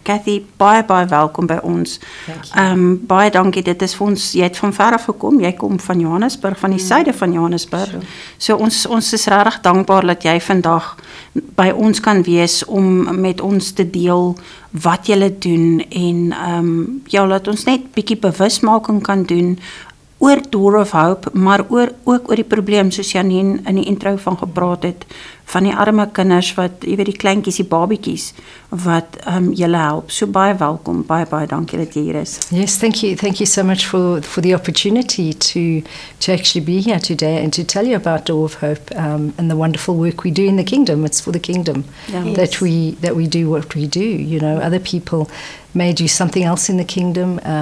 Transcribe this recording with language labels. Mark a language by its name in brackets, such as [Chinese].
[Afrikaans] Cathy, baie welkom by ons. Baie dankie, dit is vir ons, jy het van ver af gekom, jy kom van Johannesburg, van die suide van Johannesburg. So ons is regtig dankbaar dat jy vandag by ons kan wees om met ons te deel wat jy doen en laat ons net bietjie bewusmaking kan doen oor Door of Hope, maar ook oor die probleem soos Janine in die intro van gepraat het, van die arme kinders wat, jy weet die kleintjies, die babietjies, wat julle help. So baie welkom, baie dankie dat jy hier is. [English] Yes, thank you so much for the opportunity to actually be here today and to tell you about Door of Hope and the wonderful work we do in the kingdom. It's for the kingdom that we do what we do. You know, other people may do something else in the kingdom.